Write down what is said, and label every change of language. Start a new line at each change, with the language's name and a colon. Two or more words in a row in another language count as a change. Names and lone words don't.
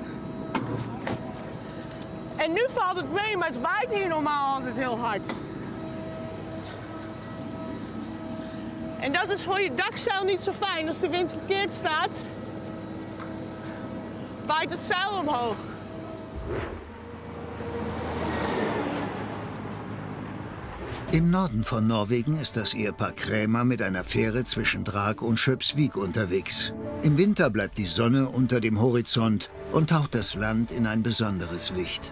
Dutch: En nu valt het mee, maar het waait hier normaal altijd heel hard. En dat is voor je dakzeil niet zo fijn. Als de wind verkeerd staat, waait het zeil omhoog.
German: Im Norden von Norwegen ist das Ehepaar Krämer mit einer Fähre zwischen Drag und Schöpsvik unterwegs. Im Winter bleibt die Sonne unter dem Horizont und taucht das Land in ein besonderes Licht.